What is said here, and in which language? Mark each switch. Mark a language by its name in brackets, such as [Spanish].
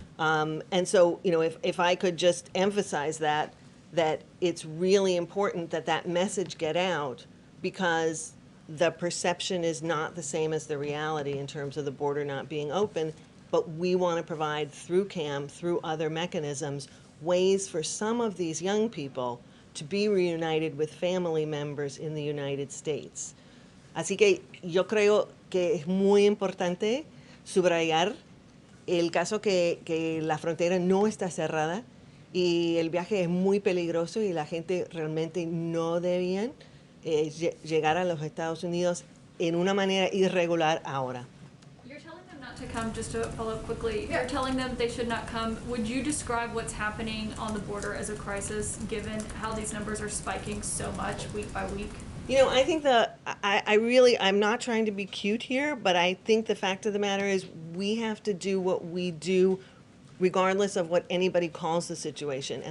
[English] And so, you know, if I could just emphasize that it's really important that that message get out, because the perception is not the same as the reality in terms of the border not being open, but we want to provide through CAM, through other mechanisms, ways for some of these young people to be reunited with family members in the United States. [Spanish] Así que yo creo que es muy importante subrayar el caso que la frontera no está cerrada y el viaje es muy peligroso y la gente realmente no debían llegar a los Estados Unidos en una manera irregular ahora. [English] You're telling them not to come, just to follow up quickly, you're telling them they should not come. Would you describe what's happening on the border as a crisis, given how these numbers are spiking so much week by week? You know, I think I'm not trying to be cute here, but I think the fact of the matter is we have to do what we do regardless of what anybody calls the situation.